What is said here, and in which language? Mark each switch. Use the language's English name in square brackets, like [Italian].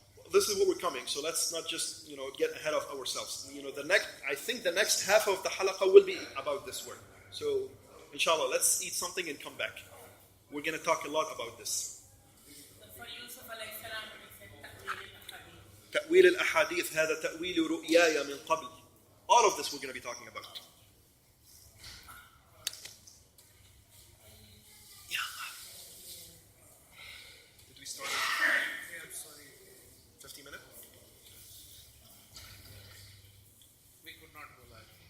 [English] This is what we're coming, so let's not just get ahead of ourselves. I think the next half of the halaqah will be about this word. So inshallah, let's eat something and come back. We're going to talk a lot about this. For Yusuf alayhi salam, he said [Arabic] تأويل الأحاديث هذا تأويل رؤياي من قبل. [English] All of this we're going to be talking about. Did we start? Yeah, I'm sorry. 15 minutes? We could not go live.